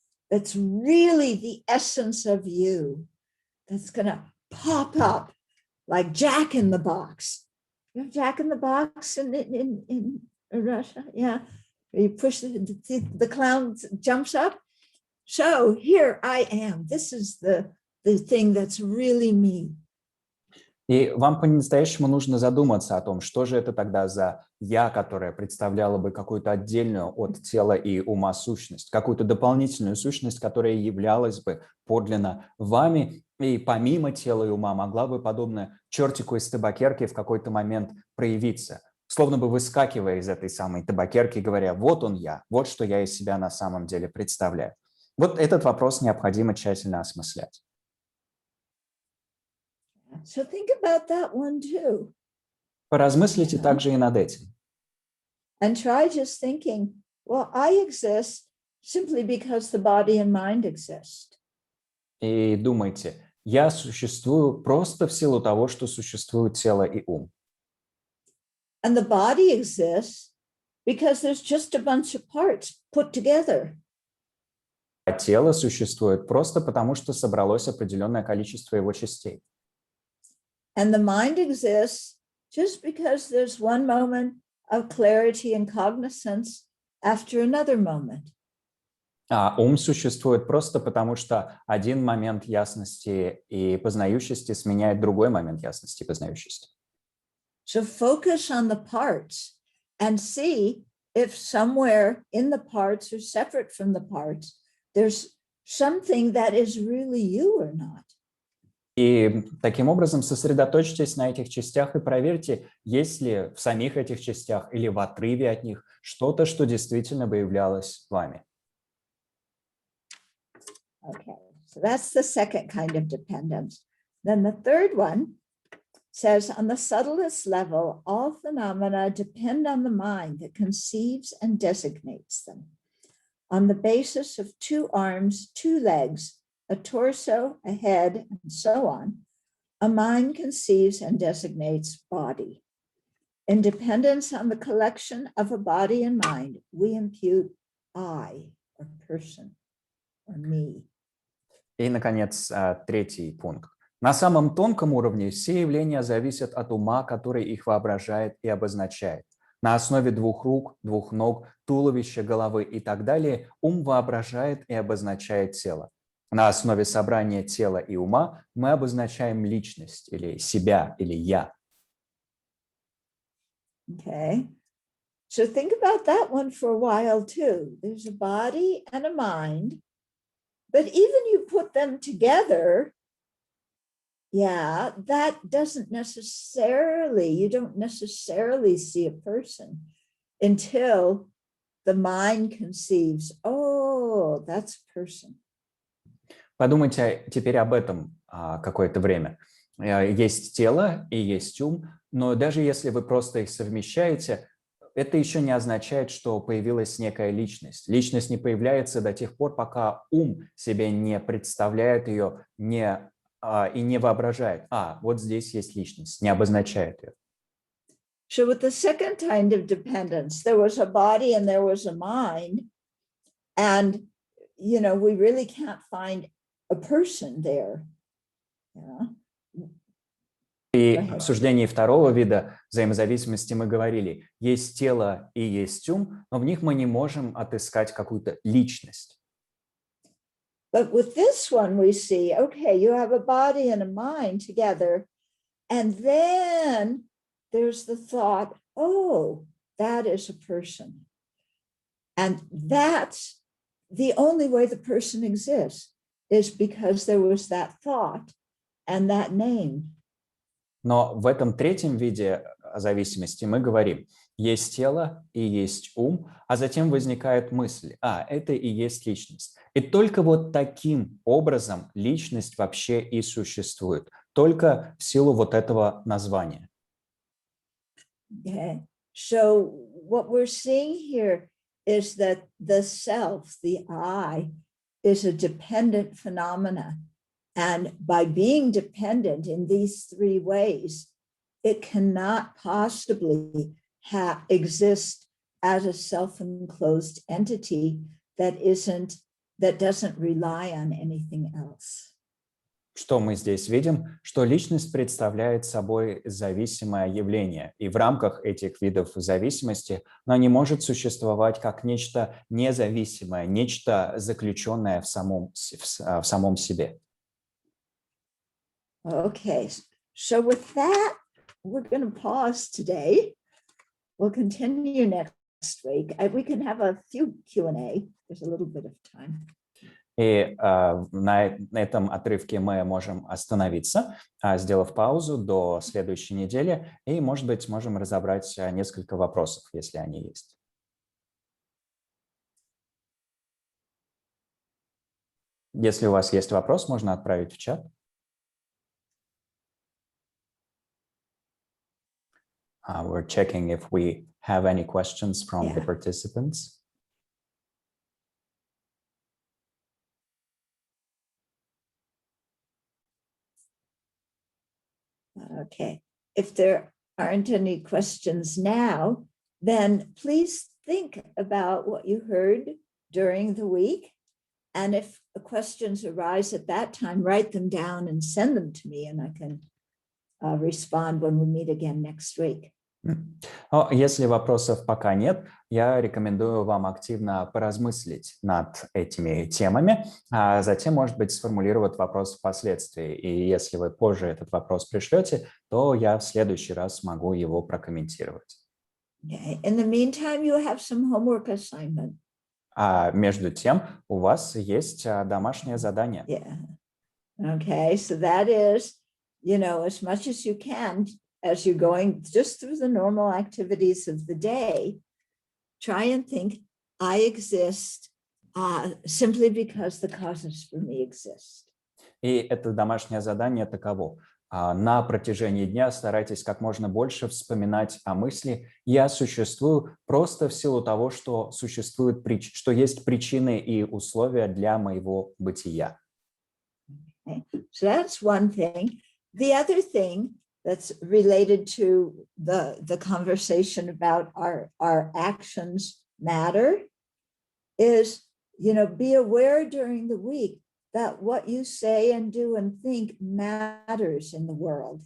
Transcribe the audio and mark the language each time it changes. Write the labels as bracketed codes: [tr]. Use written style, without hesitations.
[en] That's really the essence of you. That's gonna pop up like Jack in the Box. You have Jack in the Box in Russia, yeah. You push the clown jumps up. So here I am. This is the thing that's really me. [ru] И вам по-настоящему нужно задуматься о том, что же это тогда за «я», которая представляла бы какую-то отдельную от тела и ума сущность, какую-то дополнительную сущность, которая являлась бы подлинно вами, и помимо тела и ума могла бы, подобно чертику из табакерки, в какой-то момент проявиться, словно бы выскакивая из этой самой табакерки, говоря: «Вот он я, вот что я из себя на самом деле представляю». Вот этот вопрос необходимо тщательно осмыслять. [en] So think about that one too. [ru] Поразмыслите также и над этим. [en] And try just thinking, well, I exist simply because the body and mind exist. [ru] И думайте, я существую просто в силу того, что существует тело и ум. [en] And the body exists because there's just a bunch of parts put together. [ru] А тело существует просто потому, что собралось определенное количество его частей. [en] And the mind exists just because there's one moment of clarity and cognizance after another moment. [ru] А ум существует просто потому, что один момент ясности и познающести сменяет другой момент ясности и познающести. [en] So focus on the parts and see if somewhere in the parts or separate from the parts, there's something that is really you or not. [ru] И таким образом сосредоточьтесь на этих частях и проверьте, есть ли в самих этих частях или в отрыве от них что-то, что действительно бы являлось вами. [en] Okay, so that's the second kind of dependence. Then the third one says, on the subtlest level, all phenomena depend on the mind that conceives and designates them. On the basis of two arms, two legs, a torso, a head, and so on, a mind conceives and designates body. In dependence on the collection of a body and mind, we impute I, or person, or me. [ru] И, наконец, третий пункт. На самом тонком уровне все явления зависят от ума, который их воображает и обозначает. На основе двух рук, двух ног, туловища, головы и так далее ум воображает и обозначает тело. На основе собрания тела и ума мы обозначаем личность или себя, или «я». [en] Okay, so think about that one for a while too. There's a body and a mind, but even you put them together, yeah, that doesn't necessarily, you don't necessarily see a person until the mind conceives, oh, that's a person. [ru] Подумайте теперь об этом какое-то время. Есть тело и есть ум, но даже если вы просто их совмещаете, это еще не означает, что появилась некая личность. Личность не появляется до тех пор, пока ум себе не представляет ее и не воображает. Вот здесь есть личность, не обозначает ее. [en] So with the second kind of dependence, there was a body and there was a mind, and we really can't find a person there. [ru] При [en] Go ahead. [ru] обсуждении второго вида взаимозависимости мы говорили, есть тело и есть ум, но в них мы не можем отыскать какую-то личность. [en] But with this one, we see, okay, you have a body and a mind together. And then there's the thought, oh, that is a person. And that's the only way the person exists is because there was that thought and that name. [ru] Но в этом третьем виде зависимости мы говорим, есть тело и есть ум, а затем возникает мысль, это и есть личность. И только вот таким образом личность вообще и существует, только в силу вот этого названия. [en] Okay. So what we're seeing here is that the self, the I, is a dependent phenomena. And by being dependent in these three ways, it cannot possibly exist as a self-enclosed entity that doesn't rely on anything else. [ru] Что мы здесь видим? Что личность представляет собой зависимое явление, и в рамках этих видов зависимости она не может существовать как нечто независимое, нечто заключенное в самом себе. [en] Okay, so with that, we're going to pause today. We'll continue next week. We can have a few Q&A. There's a little bit of time. [ru] И на этом отрывке мы можем остановиться, сделав паузу до следующей недели, и, может быть, можем разобрать несколько вопросов, если они есть. Если у вас есть вопрос, можно отправить в чат. [en] We're checking if we have any questions from the participants. Okay, if there aren't any questions now, then please think about what you heard during the week. And if questions arise at that time, write them down and send them to me, and I can respond when we meet again next week. [ru] Если вопросов пока нет, я рекомендую вам активно поразмыслить над этими темами, а затем, может быть, сформулировать вопрос впоследствии. И если вы позже этот вопрос пришлете, то я в следующий раз могу его прокомментировать. [en] Okay. In the meantime, you have some homework assignment. [ru] А между тем, у вас есть домашнее задание. [en] Yeah. Okay, so that is, as much as you can, as you're going just through the normal activities of the day, try and think, I exist simply because the causes for me exist. [ru] И это домашнее задание таково. На протяжении дня старайтесь как можно больше вспоминать о мысли «я существую» просто в силу того, что что есть причины и условия для моего бытия. [en] Okay. So that's one thing. The other thing that's related to the conversation about our actions matter is, be aware during the week that what you say and do and think matters in the world.